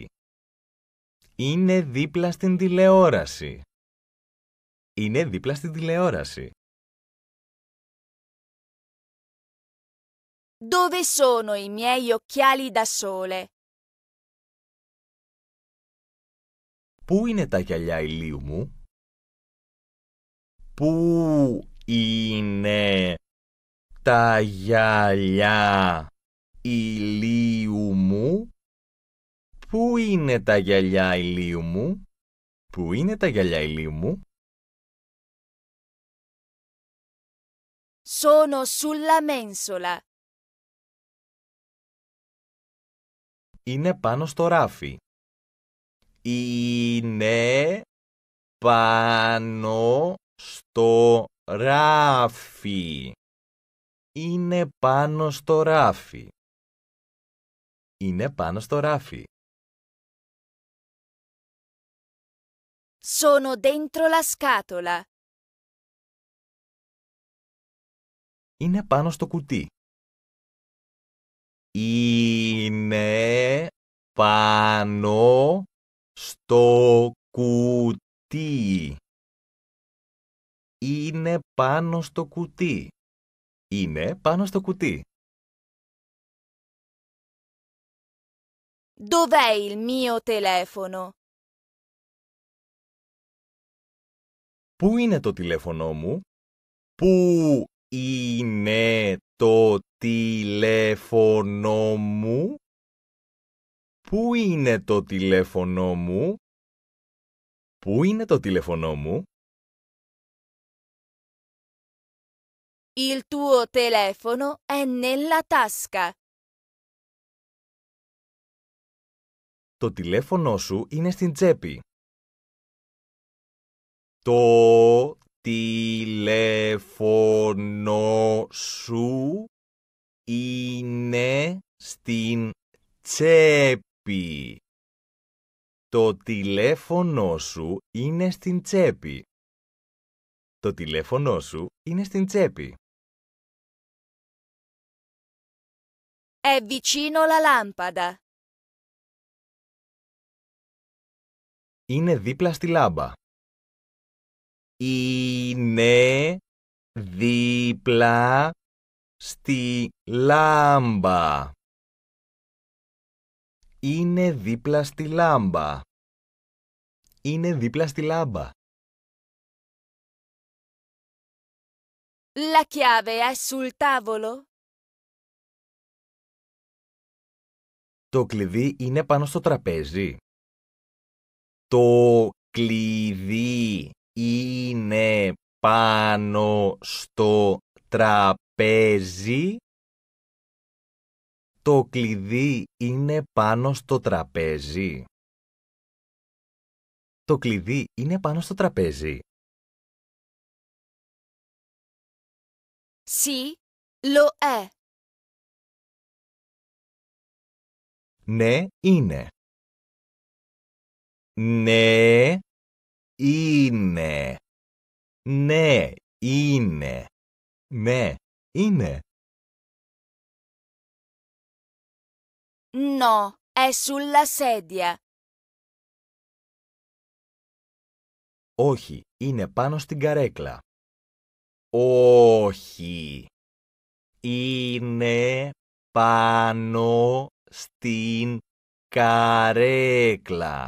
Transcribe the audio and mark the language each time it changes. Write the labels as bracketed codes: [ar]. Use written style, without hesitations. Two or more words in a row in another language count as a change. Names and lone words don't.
[el] Είναι δίπλα στην τηλεόραση. Είναι δίπλα στην τηλεόραση. [it] Dove sono i miei occhiali da sole? [el] Πού είναι τα γυαλιά ηλίου μου? Πού είναι τα γυαλιά ηλίου μου? Πού είναι τα γυαλιά ηλίου μου? Πού είναι τα γυαλιά ηλίου μου? [it] Sono sulla mensola. [el] Είναι πάνω στο ράφι. Είναι πάνω στο ράφι. Είναι πάνω στο ράφι. Είναι πάνω στο ράφι. [it] Sono dentro la scatola. [el] Είναι πάνω στο κουτί. Είναι πάνω στο κουτί. Είναι πάνω στο κουτί. Είναι πάνω στο κουτί. [it] Dov'è il mio telefono? [el] Πού είναι το τηλέφωνό μου? Πού είναι το τηλέφωνό μου? Πού είναι το τηλέφωνό μου? Πού είναι το τηλέφωνό μου? [it] Il tuo telefono è nella tasca. [el] Το τηλέφωνό σου είναι στην τσέπη. Το τηλέφωνό σου είναι στην τσέπη. Το τηλέφωνό σου είναι στην τσέπη. Το τηλέφωνό σου είναι στην τσέπη. [it] È vicino la lampada. [el] Είναι δίπλα στη λάμπα. Είναι δίπλα στη λάμπα. Είναι δίπλα στη λάμπα. Είναι δίπλα στη λάμπα. [it] La chiave è sul tavolo? [el] Το κλειδί είναι πάνω στο τραπέζι. Το κλειδί είναι πάνω στο τραπέζι. Το κλειδί είναι πάνω στο τραπέζι. Το κλειδί είναι πάνω στο τραπέζι. [it] Sì, lo è. [el] Ναι, είναι. Ναι, είναι. Ναι, είναι. Ναι, είναι. [it] No, è sulla sedia. [el] Όχι, είναι πάνω στην καρέκλα. Όχι, είναι πάνω στην καρέκλα.